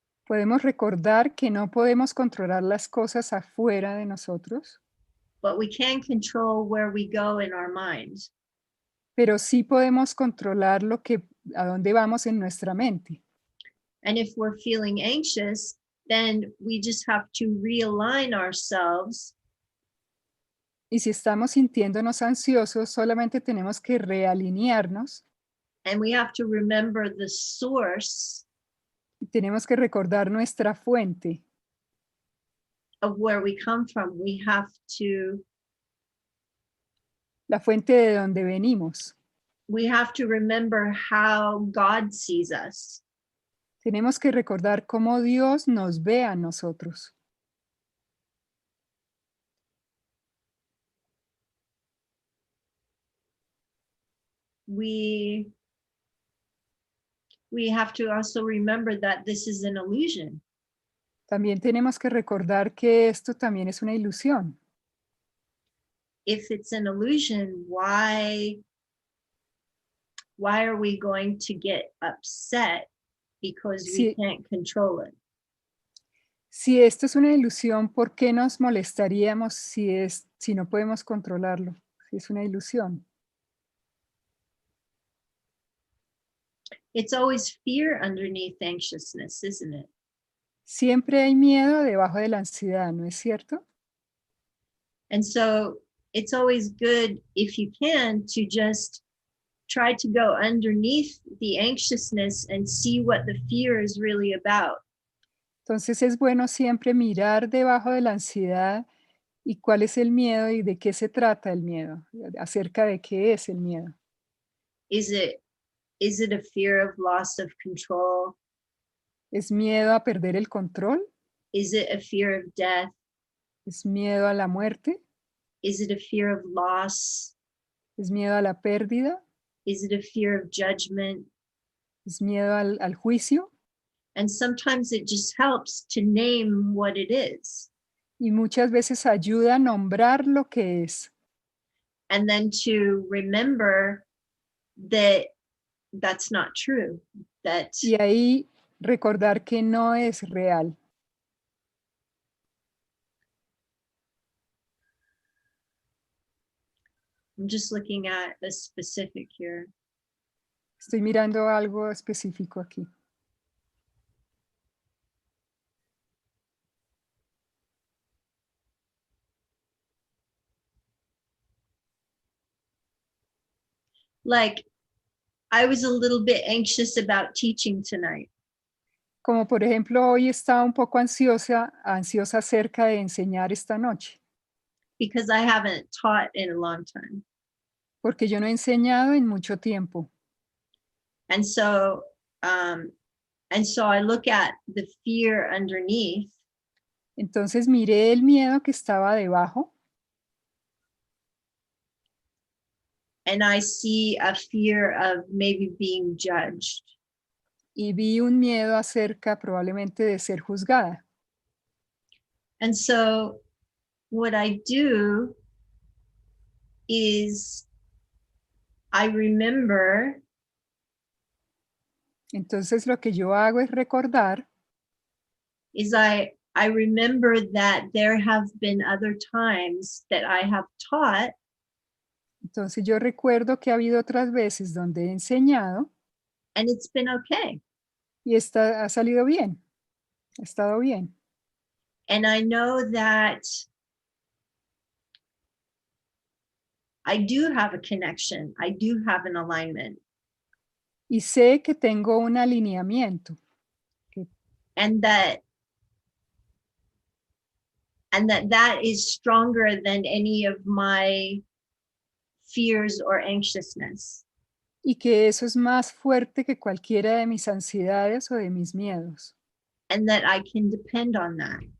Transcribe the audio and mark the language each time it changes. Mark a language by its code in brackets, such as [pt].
[es] Podemos recordar que no podemos controlar las cosas afuera de nosotros, [en] but we can control where we go in our mind. [es] pero sí podemos controlar a dónde vamos en nuestra mente. [en] And if we're feeling anxious, then we just have to realign ourselves [es] Y si estamos sintiéndonos ansiosos, solamente tenemos que realinearnos [en] and we have to remember the source [es] y tenemos que recordar nuestra fuente, [en] of where we come from. We have to [es] la fuente de donde venimos. [en] remember how God sees us. [es] Tenemos que recordar cómo Dios nos ve a nosotros. [en] We have to also remember that this is an illusion. [es] También tenemos que recordar que esto también es una ilusión. [en] If it's an illusion, why are we going to get upset because we [es] Sí. [en] can't control it? [es] Si esto es una ilusión, ¿por qué nos molestaríamos si no podemos controlarlo? Si es una ilusión. [en] It's always fear underneath anxiousness, isn't it? [es] Siempre hay miedo debajo de la ansiedad, ¿no es cierto? [en] And so it's always good, if you can, to just try to go underneath the anxiousness and see what the fear is really about. [es] Entonces es bueno siempre mirar debajo de la ansiedad y cuál es el miedo y de qué se trata el miedo, acerca de qué es el miedo. [en] Is it a fear of loss of control? [es] ¿Es miedo a perder el control? [en] Is it a fear of death? [es] ¿Es miedo a la muerte? [en] Is it a fear of loss? [es] ¿Es miedo a la pérdida? [en] Is it a fear of judgment? [es] ¿Es miedo al juicio? [en] And sometimes it just helps to name what it is. [es] Y muchas veces ayuda a nombrar lo que es. [en] And then to remember that that's not true. That [es] Y ahí recordar que no es real. [en] I'm just looking at a specific here. [es] Estoy mirando algo específico aquí. [en] Like, I was a little bit anxious about teaching tonight. [es] Como por ejemplo, hoy estaba un poco ansiosa acerca de enseñar esta noche, [en] Because I haven't taught in a long time. [es] porque yo no he enseñado en mucho tiempo. [en] And so I look at the fear underneath, [es] Entonces miré el miedo que estaba debajo [en] and I see a fear of maybe being judged. [es] y vi un miedo acerca probablemente de ser juzgada. [en] And so what I do is I remember [es] Entonces lo que yo hago es recordar [en] I remember that there have been other times that I have taught, [es] Entonces yo recuerdo que ha habido otras veces donde he enseñado [en] and it's been okay. [es] y ha salido bien, ha estado bien. [en] And I know that I do have a connection. I do have an alignment. [es] Y sé que tengo un alineamiento [en] And that is stronger than any of my fears or anxiousness. [es] y que eso es más fuerte que cualquiera de mis ansiedades o de mis miedos. [en] And that I can depend on that.